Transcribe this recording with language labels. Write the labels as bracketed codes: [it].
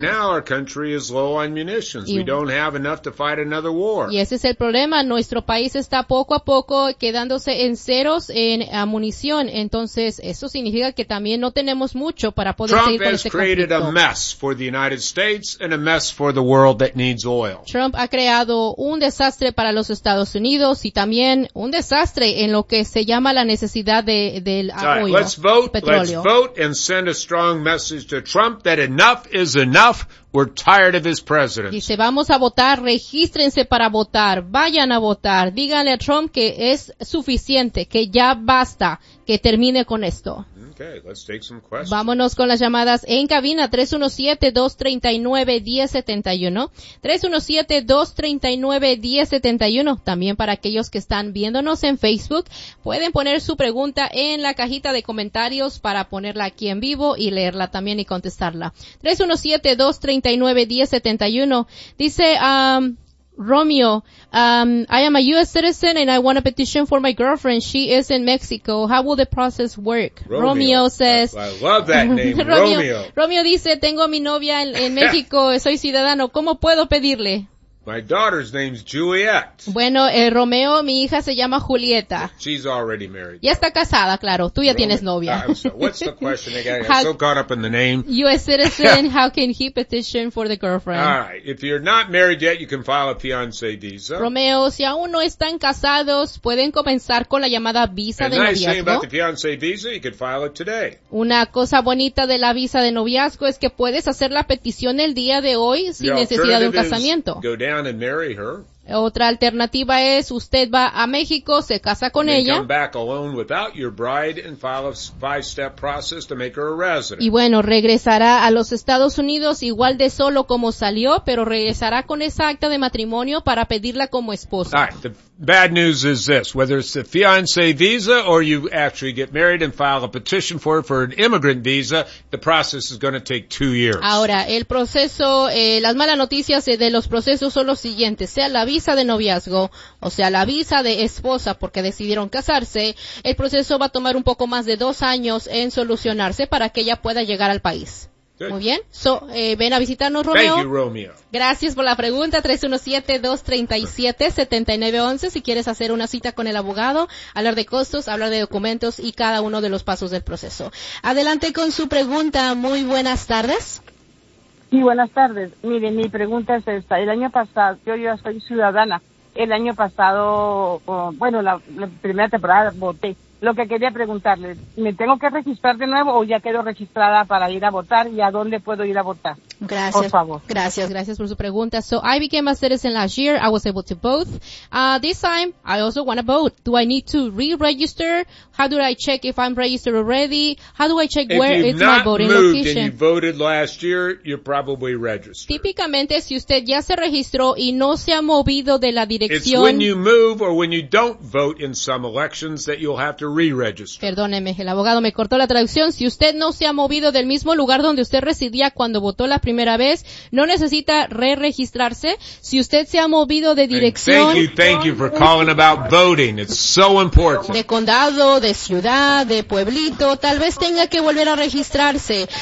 [en] Now our country is low on munitions. We don't have enough to fight another war. [es] Y ese es el problema. Nuestro país está poco a poco quedándose en ceros en munición. Entonces, eso significa que también no tenemos mucho para poder Trump seguir con este conflicto. [en] Trump has created a mess for the United States and a mess for the world that needs oil. [es] Trump ha creado un desastre para los Estados Unidos y también un desastre en lo que se llama la necesidad de del apoyo. [en] Right, let's vote. Let's vote and send a strong message to Trump that enough is enough. Enough. We're tired of his presidency. [es] Dice, vamos a votar, regístrense para votar, vayan a votar, díganle a Trump que es suficiente, que ya basta, que termine con esto. [en] Okay, let's take some questions. [es] Vámonos con las llamadas en cabina, 317-239-1071. 317-239-1071. También para aquellos que están viéndonos en Facebook, pueden poner su pregunta en la cajita de comentarios para ponerla aquí en vivo y leerla también y contestarla. [en] 317-239-1071. Dice, Romeo, I am a U.S. citizen and I want a petition for my girlfriend. She is in Mexico. How will the process work? Romeo says, I love that name, Romeo [es] dice, tengo a mi novia en México, soy ciudadano. ¿Cómo puedo pedirle? [en] My daughter's name's Juliet. [es] Bueno, Romeo, mi hija se llama Julieta. [en] She's already married. [es] Ya está casada, claro. Tú ya tienes novia. [en] What's the question again? I'm so caught up in the name. U.S. citizen, how can he petition for the girlfriend? All right. If you're not married yet, you can file a fiancé visa. [es] Romeo, si aún no están casados, pueden comenzar con la llamada visa de noviazgo. [en] And nice thing about the fiancé visa, you can file it today. [es] Una cosa bonita de la visa de noviazgo es que puedes hacer la petición el día de hoy sin necesidad de un casamiento. [en] Down and marry her. [es] Otra alternativa es usted va a México, se casa con ella. [en] Come back alone without your bride and file a 5-step process to make her a resident. [es] Y bueno, regresará a los Estados Unidos igual de solo como salió, pero regresará con esa acta de matrimonio para pedirla como esposa. [en] All right, the bad news is this, whether it's the fiancé visa or you actually get married and file a petition for it for an immigrant visa, the process is going to take 2 years. [es] Ahora, el proceso, las malas noticias de los procesos son los siguientes, sea la visa de noviazgo, o sea, la visa de esposa porque decidieron casarse, el proceso va a tomar un poco más de 2 años en solucionarse para que ella pueda llegar al país. [en] Good. [es] Muy bien. So, ven a visitarnos, Romeo. [en] Thank you, Romeo. [es] Gracias por la pregunta. 317-237-7911. Si quieres hacer una cita con el abogado, hablar de costos, hablar de documentos y cada uno de los pasos del proceso. Adelante con su pregunta. Muy buenas tardes. Sí, buenas tardes. Mire, mi pregunta es esta. El año pasado, yo ya soy ciudadana. El año pasado, bueno, la primera temporada voté. Lo que quería preguntarle, ¿me tengo que registrar de nuevo o ya quedo registrada para ir a votar y a dónde puedo ir a votar? Gracias. Por favor. Gracias, gracias por su pregunta. [en] So, I became a citizen last year. I was able to vote. This time, I also want to vote. Do I need to re-register? How do I check if I'm registered already? How do I check where is my voting location? If you've not moved and you voted last year, you're probably registered. [es] Típicamente, si usted ya se registró y no se ha movido de la dirección. [en] It's when you move or when you don't vote in some elections that you'll have to re-register. [es] Perdóneme, el abogado me cortó la traducción. Si usted no se ha movido del mismo lugar donde usted residía cuando votó la primera vez, no necesita re-registrarse. Si usted se ha movido de dirección. [en] And thank you for calling about voting. It's so important. [es] De condado, de ciudad, de pueblito, tal vez tenga que volver a registrarse.